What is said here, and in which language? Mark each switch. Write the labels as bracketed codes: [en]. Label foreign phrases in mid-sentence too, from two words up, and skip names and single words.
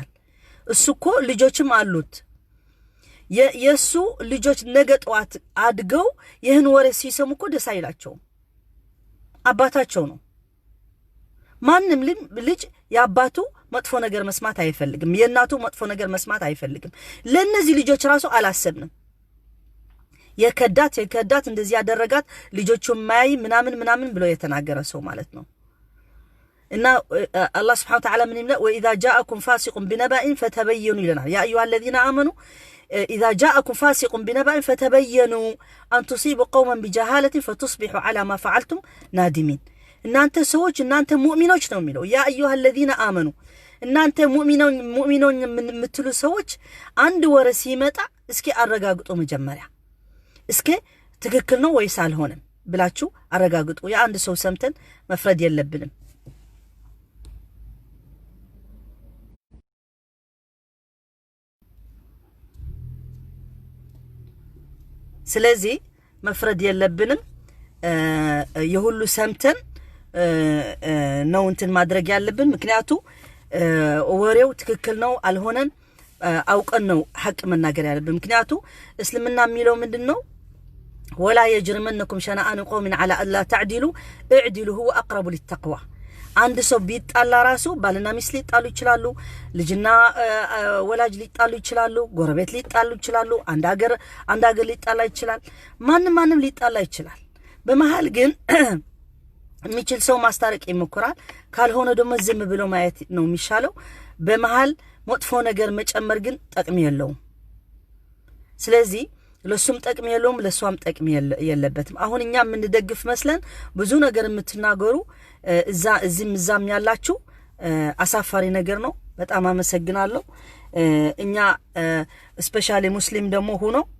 [am] እሱ እኮ ልጆችም አሉት። የሱ ልጆች ነገ ጧት አድገው ይህን ወሬ ሲሰሙ እኮ ደስ አይላቸውም። አባታቸው ነው። ማንም ልጅ የአባቱ መጥፎ ነገር መስማት አይፈልግም። የእናቱ መጥፎ ነገር መስማት አይፈልግም። ለነዚህ ልጆች ራሱ አላሰብንም። የከዳት እንደዚህ ያደረጋት ልጆቹ ማይ ምናምን ብሎ የተናገረ ሰው ማለት ነው። እና አላህ [ar] سبحانه وتعالى [am] ምን ይላል? [ar] وإذا جاءكم فاسق بنبأ فتبينوا [am] ይለናል። [ar] يا أيها الذين آمنوا إذا جاءكم فاسق بنبأ فتبينوا أن تصيبوا قوما بجهالة فتصبحوا على ما فعلتم نادمين። [am] እናንተ ሰዎች እናንተ ሙእሚኖች ነው የሚለው ያ [ar] أيها الذين آمنوا [am] እናንተ ሙእሚኖች የምትሉ ሰዎች አንድ ወሬ ሲመጣ እስኪ አረጋግጡ። መጀመሪያ እስኪ ትክክል ነው ወይስ አልሆነም ብላችሁ አረጋግጡ። የአንድ ሰው ሰምተን መፍረድ የለብንም። ስለዚህ መፍረድ የለብንም። የሁሉ ሰምተን ነው እንትን ማድረግ ያለብን። ምክንያቱም ወሬው ትክክል ነው አልሆነን አውቀን ነው ሐቅ መናገር ያለብን። ምክንያቱም እስልምና የሚለው ምንድነው? [ar] ولا يجرمنكم شنآن قوم على ألا تعدلوا اعدلوا هو أقرب للتقوى። [am] አንድ ሰው ቢጣላ ራሱ ባልና ሚስት ሊጣሉ ይችላሉ። ልጅና ወላጅ ሊጣሉ ይችላሉ። ጎረቤት ሊጣሉ ይችላሉ። አንድ ሀገር ሊጣላ ይችላል። ማንም ሊጣላ ይችላል። በመሃል ግን የሚችል ሰው ማስታረቅ ይሞክራል። ካልሆነ ደግሞ ዝም ብሎ ማየት ነው የሚሻለው። በመሃል መጥፎ ነገር መጨመር ግን ጥቅም የለውም። ስለዚህ ለሱም ጥቅም የለውም፣ ለሷም ጥቅም የለበትም። አሁን እኛ ምን ደግፍ መስለን ብዙ ነገር የምትናገሩ እዛም ያላችሁ አሳፋሪ ነገር ነው። በጣም አመሰግናለሁ። እኛ ስፔሻሊ ሙስሊም ደግሞ ሆኖ